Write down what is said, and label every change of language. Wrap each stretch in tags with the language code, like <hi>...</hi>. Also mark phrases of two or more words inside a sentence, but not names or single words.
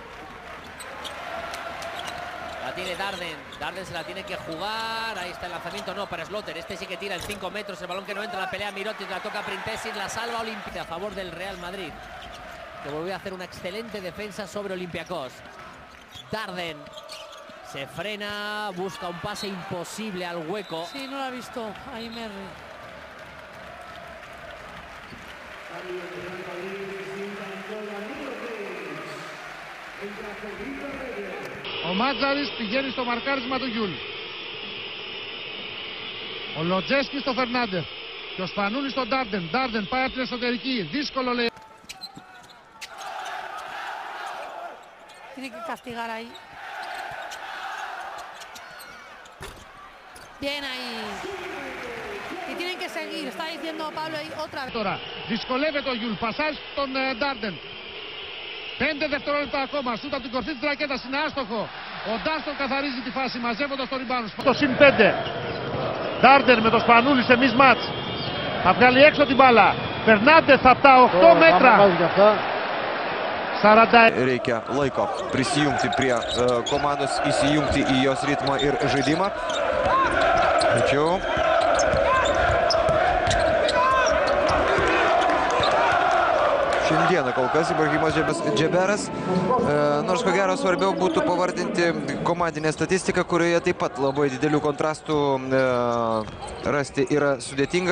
<es>La tiene Darden, Darden se la tiene que jugar, ahí está el lanzamiento, no, para Slaughter, este sí que tira en 5 metros, el balón que no entra, la pelea Mirotic, la toca Printessis, la salva Olímpica a favor del Real Madrid, que volvió a hacer una excelente defensa sobre Olympiacos. Darden se frena, busca un pase imposible al hueco. Sí, no lo ha visto ahí Merry.</es> <el>Ο Μάτζαρης πηγαίνει στο μαρκάρισμα του Γιούλ. Ο Λοτζέσκι στο Φερνάντερ. Και ο Σπανούλης στον Ντάρντεν. Ντάρντεν πάει από την εσωτερική. Δύσκολο λέει.</el> <es>Tiene que castigar ahí. Bien ahí. Y tienen que seguir. Está diciendo Pablo ahí otra vez.</es> <el>Τώρα δυσκολεύεται ο Γιούλ. Πασάζει στον Ντάρντεν. 5 δευτερόλεπτα ακόμα. Σούτα την κορφή της ρακέτας. Είναι άστοχο. Ο Ντάστον καθαρίζει τη φάση μαζεύοντας το rebound. Το συν 5. Ντάρντεν με το Σπανούλη σε mismatch. Θα βγάλει έξω την μπάλα. Φερνάντες από τα 8 μέτρα. 40.</el> <lt>Reikia laiko prisijungti prie komandos, įsijungti į jos ritmą ir žaidimą. Tačiau šiandieną kol kas Ibrahimas Džeberas, nors ko gero svarbiau būtų pavardinti komandinę statistiką, kurioje taip pat labai didelių kontrastų rasti yra sudėtinga.</lt>